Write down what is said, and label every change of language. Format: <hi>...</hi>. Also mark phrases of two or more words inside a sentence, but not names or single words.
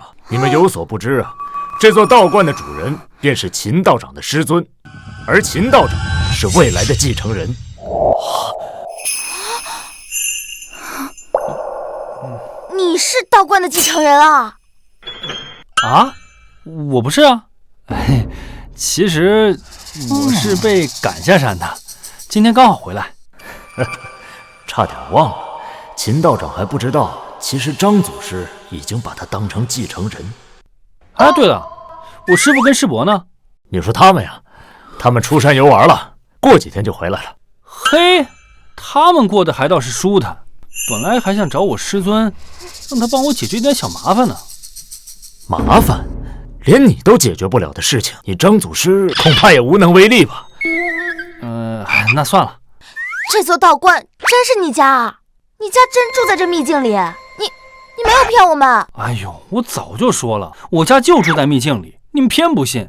<zh>你們有所不知啊，這座道觀的主人便是秦道長的師尊，而秦道長是未來的繼承人。你是道觀的繼承人啊？啊，我不是啊。其實我是被趕下山的，今天剛好回來。差點忘了，秦道長還不知道，其實張祖師已經把他當成繼承人。啊，對了，我師父跟師伯呢？你說他們呀，他們出山遊玩了，過幾天就回來了。嘿，他們過得還倒是舒坦，本來還想找我師尊，讓他幫我解決一點小麻煩呢。麻煩？連你都解決不了的事情，你張祖師恐怕也無能為力吧？那算了。這座道觀真是你家啊？你家真住在這秘境裡？你沒有騙我們？哎呦，我早就說了，我家就住在秘境裡，你們偏不信。</zh>